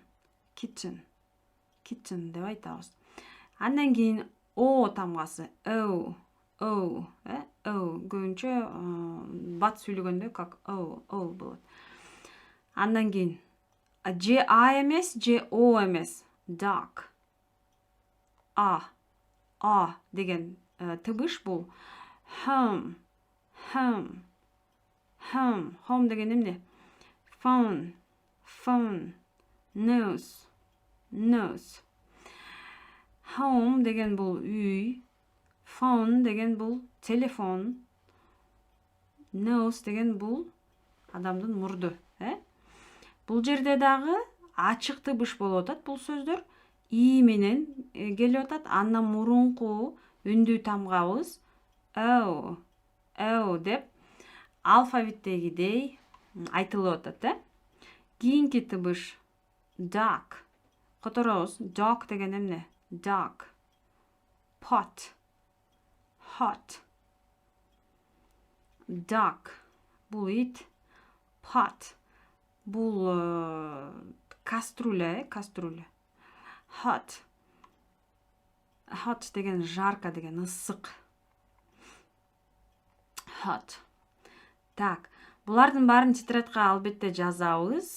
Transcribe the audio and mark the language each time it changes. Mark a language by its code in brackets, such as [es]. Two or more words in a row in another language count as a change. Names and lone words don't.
[ky] Kitten деп айтабыз. Андан кийин o тамгасы, o, көбүнчө бат сүйлөгөндө как o болот. Андан кийин J A эмес, J O эмес, dog. A деген тыбыш бул home деген эмне? [en] Phone, nose. [ky] Home деген бул үй, phone деген бул телефон, nose деген бул адамдын мурду, Бул жерде дагы ачык тыбыш болуп атат бул сөздөр. И менен келип атат. Андан мурунку үндүү тамгабыз o деп алфавиттегидей айтылып атат, Кийинки тыбыш dog. Которобуз. Dog деген эмне? Dog. [en] Pot. Hot. [ky] Dog бул ит. Pot бул кастрюля. Hot деген жарко деген, ысык. Hot. Так, булардын баарын тетрадка албетте жазабыз.